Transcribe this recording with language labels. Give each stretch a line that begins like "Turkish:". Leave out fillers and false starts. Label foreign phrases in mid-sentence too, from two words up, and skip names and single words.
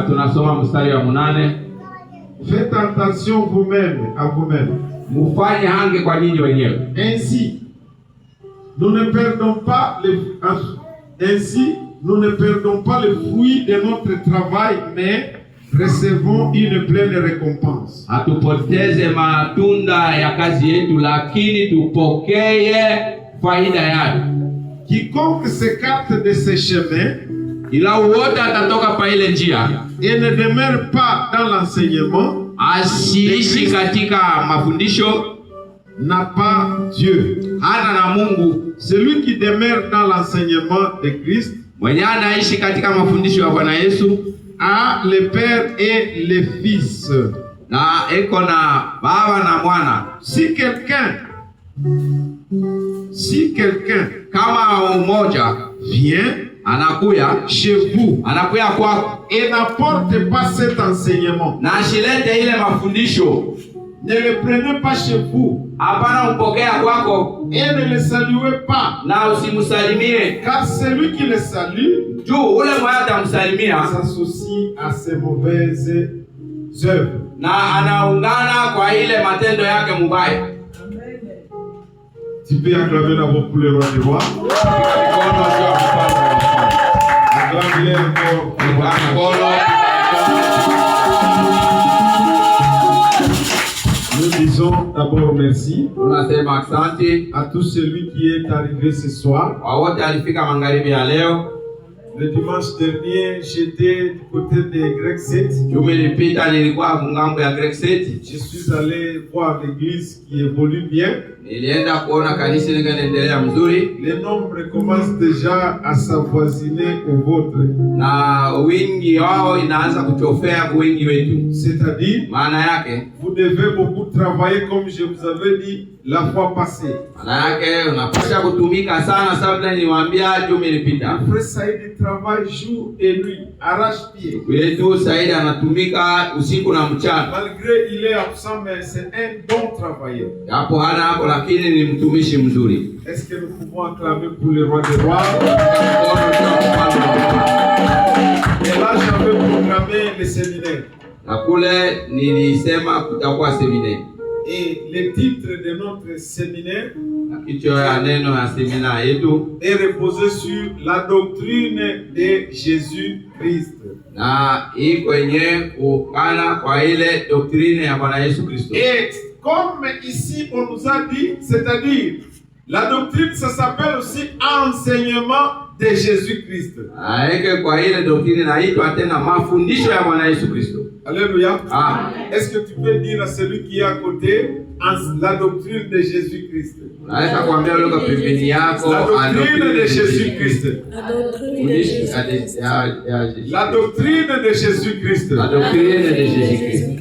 French: Faites attention vous-même à vous-même. Ainsi, nous ne perdons pas le fruit de notre travail, mais recevons une pleine récompense.
Swahili: Hatupoteze matunda ya kazi yetu, lakini tupokee faida yake.
French: Quiconque s'écarte de ses chemins
Swahili: ila wote atatoka pa ile njia
French: et ne demeure pas dans l'enseignement,
Swahili: asiishi katika mafundisho,
French: n'a pas Dieu.
Swahili: hana na Mungu.
French: Celui qui demeure dans l'enseignement de Christ
Swahili: Mwenye anaishi katika mafundisho ya Bwana Yesu
French: a le Père et le Fils.
Swahili: na eko na Baba na Mwana.
French: Si quelqu'un
Swahili: Kama umoja
French: vient
Swahili: anakuya
French: chez vous
Swahili: anakuya kwako
French: et n'apporte pas cet enseignement,
Swahili: na ashilete ile mafundisho,
French: ne le prenez pas chez vous
Swahili: hapana mpokea kwako
French: et ne le saluez pas,
Swahili: na usimsalimie,
French: car celui qui le salue
Swahili: juu ule mmoja atamsalimia
French: s'associe à ses mauvaises œuvres.
Swahili: na anaungana kwa ile matendo yake mubaya.
French: Tu peux acclamer d'abord pour le roi des rois. Acclame-le encore pour le roi des rois. Nous disons d'abord merci
Swahili: Tunasema asante
French: à tout celui qui est arrivé ce soir.
Swahili: kwa wote alifika magharibi ya leo.
French: Le dimanche dernier, j'étais du côté de Grec 7.
Swahili: Juma ilipita nilikuwa ngambo ya Grek City.
French: Je suis allé voir l'église qui évolue bien.
Swahili: Nilienda kuona kanisa linaendelea mzuri
French: Les nombres commencent déjà à s'avoisiner au vôtre.
Swahili: na wingi wao inaanza kuchofea wingi wetu.
French: C'est-à-dire,
Swahili: Maana yake
French: vous devez beaucoup travailler comme je vous avais dit la fois passée.
Swahili: maana yake unapaswa kutumika sana, sababu niliwaambia juma ilipita.
French: Frère Saïd travaille jour et nuit, arrache-pied.
Swahili: Wetu Saidi anatumika usiku na mchana.
French: Malgré il est absent, mais c'est un bon travailleur.
Swahili: Hapo hana hapo, lakini ni mtumishi mzuri.
French: Est-ce que nous pouvons acclamer pour le roi des rois? Et là, j'avais programmé le séminaire.
Swahili: Na kule nilisema kutakuwa seminaire.
French: Et le titre de notre séminaire
Swahili: Kichwa ya neno ya semina yetu
French: est reposé sur la doctrine de Jésus-Christ.
Swahili: na iko yenye kuungana kwa ile doktrine ya Bwana Yesu Kristo.
French: Et comme ici on nous a dit, c'est-à-dire la doctrine, ça s'appelle aussi enseignement de Jésus-Christ.
Swahili: Aeke kwa ile doktrine inaitwa tena mafundisho ya Bwana Yesu Kristo.
French: Alléluia. Amen. Est-ce que tu peux dire à celui qui est à côté la doctrine de Jésus-Christ?
Swahili: Naweza kuambia lugha pembeni yako
French: La doctrine de Jésus-Christ. La doctrine de Jésus-Christ. La doctrine de Jésus-Christ. La doctrine de Jésus-Christ.